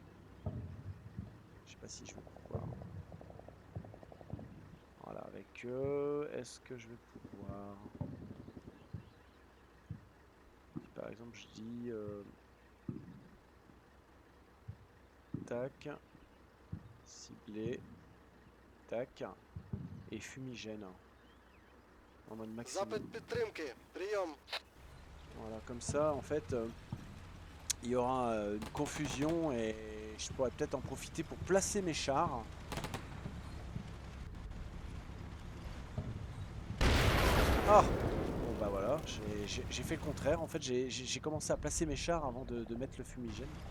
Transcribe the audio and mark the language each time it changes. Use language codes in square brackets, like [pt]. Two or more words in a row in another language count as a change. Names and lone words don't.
[fr] Je sais pas si je vais pouvoir. Voilà, avec eux, est-ce que je vais pouvoir... Si par exemple je dis... tac, ciblé, tac, et fumigène. En mode maximum. [uk] Запит підтримки. Прийом. [fr] Voilà, comme ça, en fait, il y aura une confusion et je pourrais peut-être en profiter pour placer mes chars Ah! Bon bah voilà, j'ai fait le contraire. En fait, j'ai commencé à placer mes chars avant de mettre le fumigène.